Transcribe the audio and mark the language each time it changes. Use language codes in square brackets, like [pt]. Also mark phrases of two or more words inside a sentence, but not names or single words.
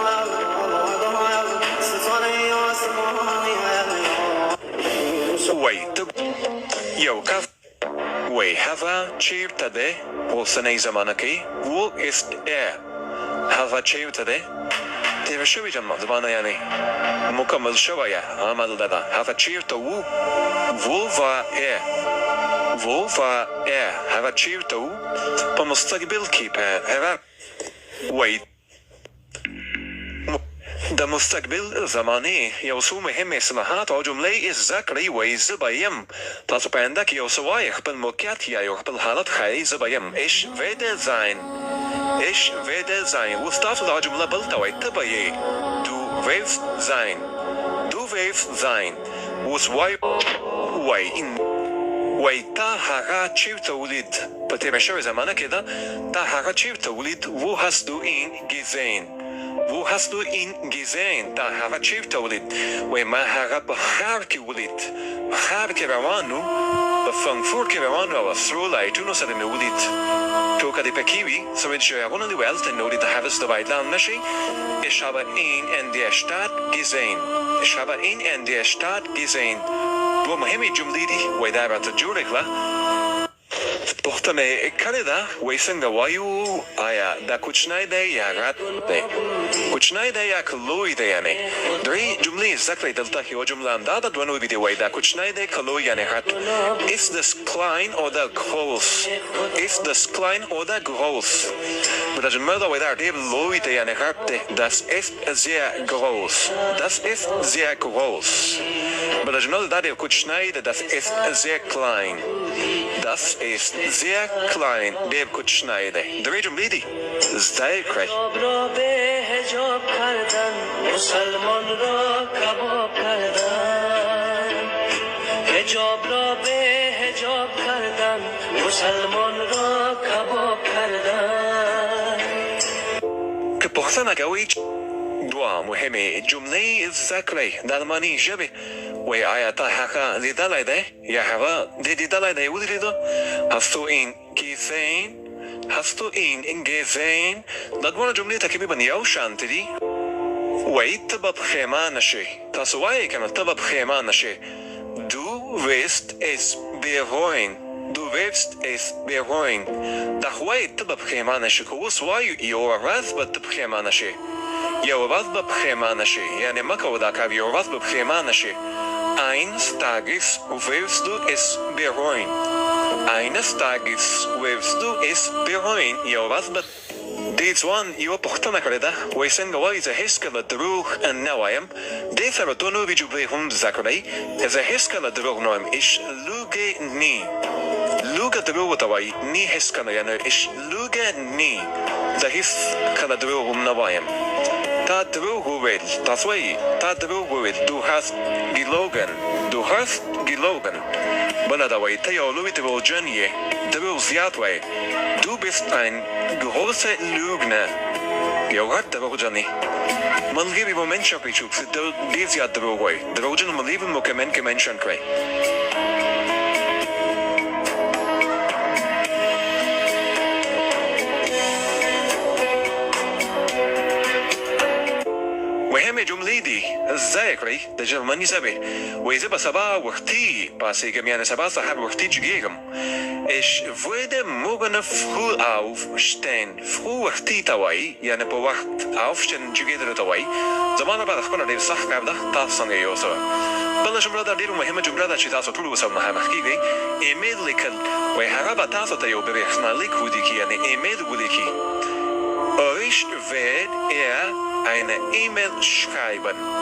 [ps] وای ته یو کس وای هغه چیرته دی په اوسنۍ زمانه کې [de] Wo ist er [ps] هغه چیرته دی تیره شوې زمانه یعنې مکمل شویه عمل ده هغه چیرته و [de] Wo war er [ps] هغه چیرته و په مستقبل کې په هغه وای د مستقبل زمانې یو څو مهم اصطلاحات او جملې زده کړئ وایي زه به یم تاسو په آینده کې یو څه وایئ خپل موقعیت یا یو خپل حالت ښایئ زه به یم Ich [de] werde sein [ps] اوس تاسو دا جمله بل ته وایئ ته به یې [de] Du wirst sein [ps] اوس وای تا هغه چیرته ولید په تېره شوې زمانه کې ده تا هغه چیرته ولید [de] Wo hast du ihn [ps] gesehen تا هغه چیرته ولید وای ما هغه په ښار کې ولید په ښار کې روان و په فرانکفورت کې روان و او سرو لایټونو سره مې ولید ټوکه دې پکې وي سویډشویانو دې ویل ته نو دې د هغه څه وایدلان نشي [de] Ich habe ihn in der Stadt gesehen [ps] دوه مهمې جملې دي وای دا راته جوړې کړه پوښتنه کړې ده وایي څنګه وایو آیا دا کوچنی دی یا غټ دی کوچنی دی یا که لوی دی یعنې درې جملې زده کړئ دلته یوه جمله همدا ده دوه نورې دي وایي دا کوچنی دی که لوی یعنې غټ [de] Ist das klein oder groß Ist das klein oder groß [ps] بله جمله ده وایي دا ډېر لوی دی یعنې غټ دی [de] Das ist sehr groß Das ist sehr groß [ps] بله جمله ده دا ډېر کوچنی دی [de] Das ist sehr klein Das ist sehr klein [ps] ډېر کوچنی دی درې جملې دي زده یې کړئ [fa] را به حجاب کردن مسلمان را کباب کردن حجاب را به حجاب کردن مسلمان را کباب کردن [ps] که پوښتنه کوئ دوه مهمې جملې زده کړئ د الماني ژبې وایي آیا تا هغه لیدلی دی یا هغه دې لیدلی دی ولیدو [de] Hast du ihn gesehen Hast du ihn gesehen [ps] دا دواړه جملې تقریبا یو شانتې دي وایي ته به پښیمانه شې تاسو وایئ که نه ته به پښیمانه شې [de] Du wirst es bereuen Du wirst es bereuen [ps] دا خو وایي ته به پښیمانه شې که اوس وایو یوه ورځ به ته پښیمانه شې یوه ورځ به پښیمانه شې یعنې مه کوه دا کار یوه ورځ به پښیمانه شې [de] Eines Tages wirst du es bereuen Eines Tages wirst du es bereuen [ps] یوه ورځ به دې ځوان یوه پوښتنه کړې ده وایي څنګه وایي زه هېڅکله دروغ نه وایم دې سره دوه نورې جملې هم زده کړئ زه هېڅکله دروغ نه وایم [de] Ich lüge nie [ps] لوګه دروغ ورته وایي nie هېڅکله یعنې [de] Ich lüge nie [ps] زه هېڅکله دروغ هم نه وایم تا دروغ وویل تاسو وایي تا دروغ وویل [de] Du hast gelogen Du hast gelogen [ps] بله دا وایي ته یو لوی دروغجن یې دروغ زیات وایي [de] Du bist ein großer Lügner [ps] یو غټ دروغجن یې ملګري به منشن کړئ چې ډېر زیات دروغ وایي دروغجن ملګري مو کمنټ کې منشن کړئ مهمې جملې دي زده یې کړئ د جرمني ژبې وایي زه به سبا وختي پاڅېږم یعنې سبا سهار وختي جګېږم [de] Ich würde morgen früh aufstehen [ps] früh وختي ته وایي یعنې په وخت aufstehen جګېدلو ته وایي زما لپاره خپله ډېر سخت کار ده تاسو څنګه یې اوسه بله جمله دا ډېره مهمه جمله ده چې تاسو ټول ورسره مخامخ کېږئ ایمیل لیکل وایي هغه به تاسو ته یو برېښنالیک ولیکي یعنې ایمیل ولیکي [de] Euch wird eine E-Mail schreiben.